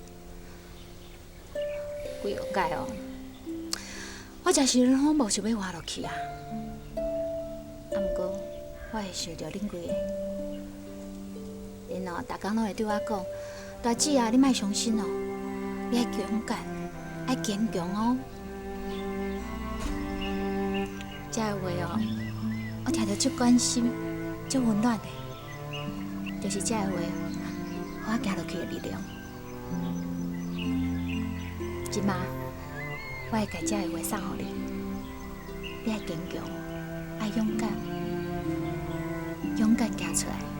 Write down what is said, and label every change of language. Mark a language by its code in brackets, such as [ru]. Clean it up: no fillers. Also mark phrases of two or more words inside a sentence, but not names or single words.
[nan] 规个届哦，我真是拢无想要活落去啊。啊，毋过我会想着恁几个，因哦，逐工拢会对我讲：大姊啊，你莫伤心哦，你爱勇敢，爱坚强哦。这个话哦，我听着足关心，足温暖的，就是这个话，互我行落去的力量。即马，我会将这个话送互你，你爱坚强，爱勇敢，勇敢行出来。